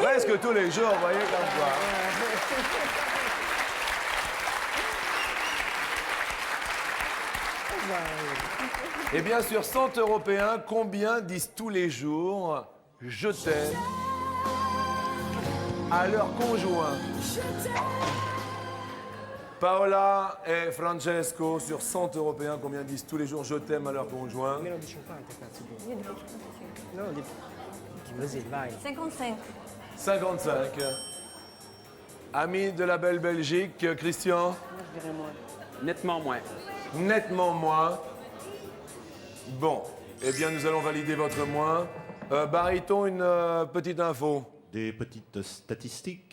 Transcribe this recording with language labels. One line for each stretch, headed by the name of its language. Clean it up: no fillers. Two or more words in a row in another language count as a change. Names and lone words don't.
French: Presque tous les jours, vous voyez comme quoi. Et bien sur 100 Européens, combien disent tous les jours « je t'aime » à leur conjoint? Paola et Francesco, sur 100 Européens, combien disent tous les jours « je t'aime » à leur conjoint?
Italian: Meno di 50, cazzo. No, di Brasile, vai. 55. 55.
French: Amis de la belle Belgique, Christian? Je dirais moi. Nettement moins. Nettement moins. Bon, eh bien, nous allons valider votre moins. Baryton, une petite info. Des petites statistiques.